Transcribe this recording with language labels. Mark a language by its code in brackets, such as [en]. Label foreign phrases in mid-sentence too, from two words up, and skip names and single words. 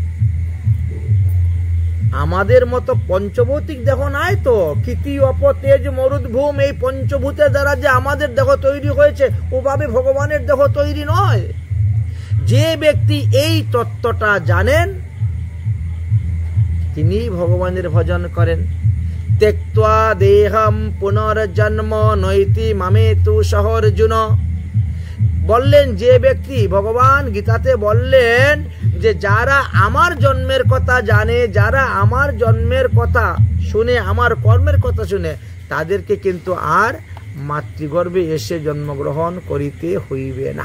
[bn] আমাদের মতো পঞ্চভৌতিক দেহ নাই তো, [sa] কৃতি অপ তেজ মরুদ্ভূম, [bn] এই পঞ্চভূতের দ্বারা যে আমাদের দেহ তৈরি হয়েছে, ওভাবে ভগবানের দেহ তৈরি নয়। যে ব্যক্তি এই তত্ত্বটা জানেন তিনি ভগবানের ভজন করেন। [sa] त्यक्त्वा देहम पुनर्जन्म नैति मामेतु सहर्जुन [bn] বললেন, যে ব্যক্তি, ভগবান গীতাতে বললেন যে যারা আমার জন্মের কথা জানে, যারা আমার জন্মের কথা শুনে, আমার কর্মের কথা শুনে, তাদেরকে কিন্তু আর মাতৃগর্ভে এসে জন্মগ্রহণ করিতে হইবে না।